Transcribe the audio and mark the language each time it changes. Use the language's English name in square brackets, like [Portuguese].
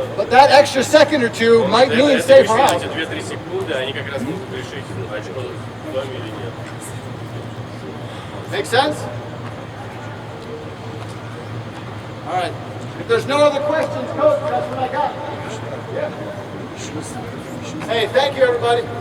[English] but that extra second or two might mean safe or out. [Russian] Эти 2-3 секунды, они как раз могут решить, очко в доме или нет. [English] Make sense? All right. If there's no other questions, Coach, that's what I got. Yeah. Hey, thank you, everybody.